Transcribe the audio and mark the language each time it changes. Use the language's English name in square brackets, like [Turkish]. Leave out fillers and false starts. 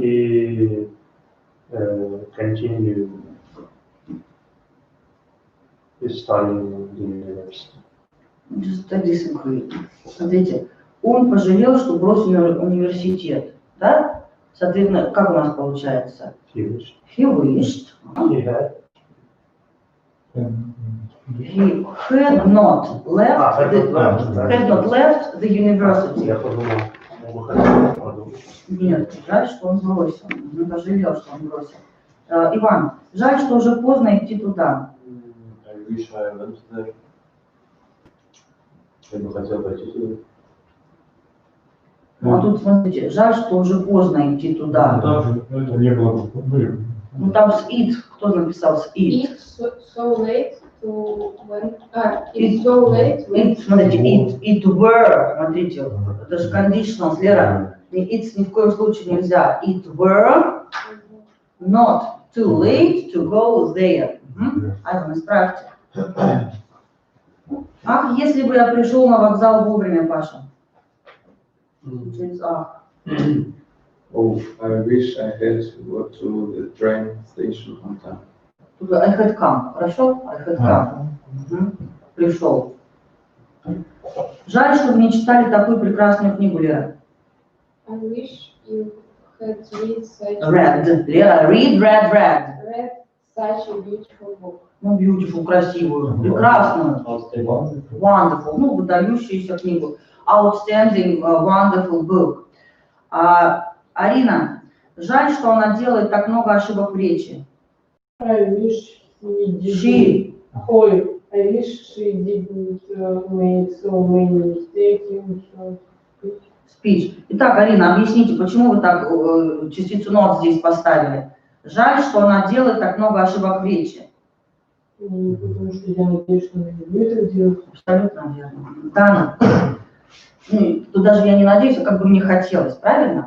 [English] he continued his study in the university. Just disagree. [Russian] Смотрите, он пожалел, что бросил университет. Да? Соответственно, как у нас получается? [English] He wished. He wished. He had. He had not left had not left the university. [Russian] Я подумал, он бы хотел подумать. Нет, жаль, что он бросил. Он пожалел, что он бросил. Иван, жаль, что уже поздно идти туда. [English] I wish I went there. [Russian] Я бы хотел пойти туда. Ну, а тут, смотрите, жаль, что уже поздно идти туда. Это не было. Ну, там с it, кто написал с it? [English] It's so late to when it's so late when [Russian] It, смотрите, [English] it were, [Russian] смотрите, это же conditional, Лера. It's ни в коем случае нельзя. [English] It were not too late to go there. [Russian] Айван, исправьте. Ах, если бы я пришел на вокзал вовремя, Паша. Через ах. [English] Oh, I wish I had got to the train station on time. [Russian] Тут [English] I had come, [Russian] хорошо? [English] I had come. [Russian] Пришел. Жаль, что вы не читали такую прекрасную книгу, Лера. [English] I wish you had read such Лера, read. read such a beautiful book. [Russian] Ну, [English] beautiful, [Russian] красивую, прекрасную. [English] Wonderful, [Russian] ну, выдающуюся книгу. [English] Outstanding, wonderful book. [Russian] Арина, жаль, что она делает так много ошибок в речи. [English] I wish he didn't. She. Ой, I wish she didn't make so many mistakes in her speech. Speech. [Russian] Итак, Арина, объясните, почему вы так частицу not здесь поставили? Жаль, что она делает так много ошибок в речи. Потому что я надеюсь, что она не будет это делать. Абсолютно верно. Дана, ну, тут даже я не надеюсь, а как бы мне хотелось, правильно?